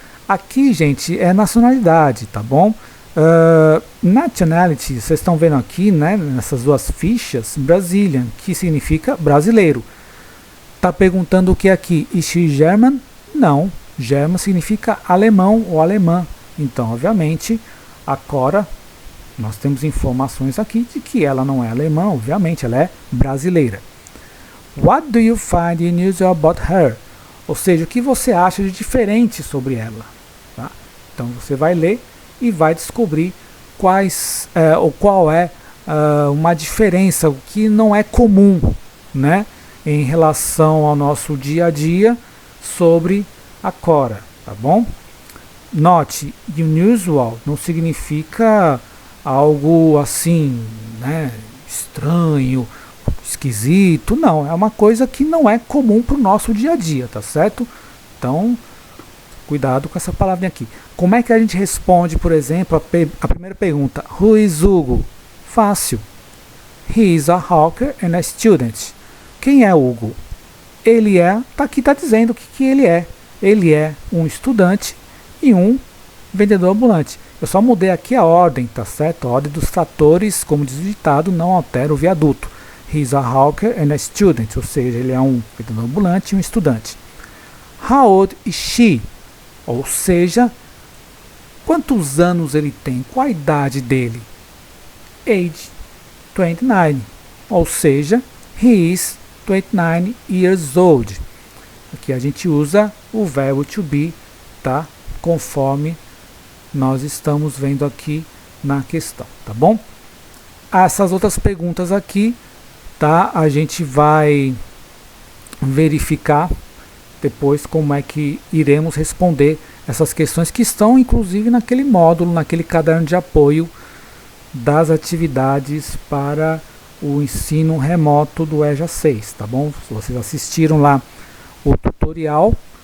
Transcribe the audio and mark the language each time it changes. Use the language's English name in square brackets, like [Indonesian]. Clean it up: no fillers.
[Portuguese] Aqui, gente, é nacionalidade, tá bom? Nationality, vocês estão vendo aqui, né, nessas duas fichas, Brazilian, que significa brasileiro. Tá perguntando o que é aqui? [English] Is she German? [Portuguese] Não, German significa alemão ou alemã. Então, obviamente, a Cora, nós temos informações aqui de que ela não é alemã, obviamente, ela é brasileira. [English] What do you find unusual about her? [Portuguese] Ou seja, o que você acha de diferente sobre ela? Tá? Então você vai ler e vai descobrir qual é uma diferença, o que não é comum, né, em relação ao nosso dia a dia sobre a Cora, tá bom? Note, unusual não significa algo assim, né, estranho, esquisito, não, é uma coisa que não é comum para o nosso dia a dia, tá certo? Então, cuidado com essa palavrinha aqui. Como é que a gente responde, por exemplo, a primeira pergunta? [English] Who is Hugo? [Portuguese] Fácil. [English] He is a hawker and a student. [Portuguese] Quem é Hugo? Ele é, aqui tá dizendo o que ele é. Ele é um estudante e um vendedor ambulante. Eu só mudei aqui a ordem, tá certo? A ordem dos tratores, como diz o ditado, não altera o viaduto. [English] He is a hawker and a student, [Portuguese] ou seja, ele é um vendedor ambulante e um estudante. [English] How old is she? [Portuguese] Ou seja, quantos anos ele tem? Qual a idade dele? [English] Age 29, [Portuguese] ou seja, [English] he is 29 years old. [Portuguese] Aqui a gente usa o verbo to be, tá? Conforme nós estamos vendo aqui na questão, tá bom? Essas outras perguntas aqui, tá? A gente vai verificar depois como é que iremos responder essas questões que estão inclusive naquele módulo, naquele caderno de apoio das atividades para o ensino remoto do EJA 6, tá bom? Se vocês assistiram lá o tutorial,